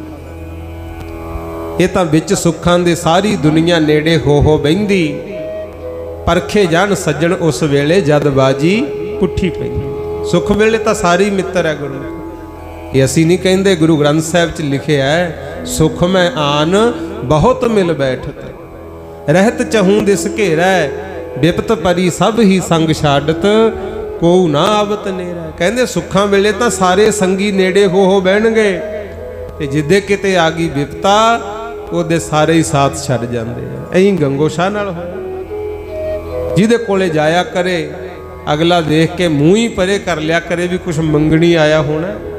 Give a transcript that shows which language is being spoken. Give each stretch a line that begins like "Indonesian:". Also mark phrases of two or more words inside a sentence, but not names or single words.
Punjabi: ਯੇ ਤਾਂ ਵਿਚ ਸੁਖਾਂ ਦੇ ਸਾਰੀ ਦੁਨੀਆ ਨੇੜੇ ਹੋ ਬਹਿੰਦੀ, ਪਰਖੇ ਜਾਨ ਸੱਜਣ ਉਸ ਵੇਲੇ ਜਦ ਬਾਜ਼ੀ ਪੁੱਠੀ ਪੈਂਦੀ। ਸੁਖ ਵੇਲੇ ਤਾਂ ਸਾਰੀ ਮਿੱਤਰ ਹੈ ਗੁਰੂ। ਯੇ ਅਸੀ ਨਹੀਂ ਕਹੰਦੇ, ਗੁਰੂ ਗ੍ਰੰਥ ਸਾਹਿਬ ਚ ਲਿਖਿਆ ਹੈ,
Hindi: सुख में आन बहुत मिल बैठत, रहत चहूं दिस घेरै, विपत परी सब ही संग छाडत, को ना आवत नेरा।
Punjabi: ਕਹੰਦੇ ਸੁਖਾਂ ਵੇਲੇ ਤਾਂ ਸਾਰੇ ਸੰਗੀ ਨੇੜੇ ਹੋ ਬਹਣਗੇ, ਤੇ ਜਿੱਦੇ ਕਿਤੇ ਆ ਗਈ ਵਿਪਤਾ ਉਹਦੇ ਸਾਰੇ ਹੀ ਸਾਥ ਛੜ
Hindi: जाते हैं।
Punjabi: ਐਂ ਗੰਗੋ ਸ਼ਾਹ ਨਾਲ ਹੋਇਆ। ਜਿਹਦੇ ਕੋਲੇ ਜਾਇਆ ਕਰੇ ਅਗਲਾ ਦੇਖ ਕੇ ਮੂੰਹ ਹੀ ਪਰੇ ਕਰ ਲਿਆ ਕਰੇ ਭੀ ਕੁਛ ਮੰਗਣੀ ਆਇਆ ਹੋਣਾ।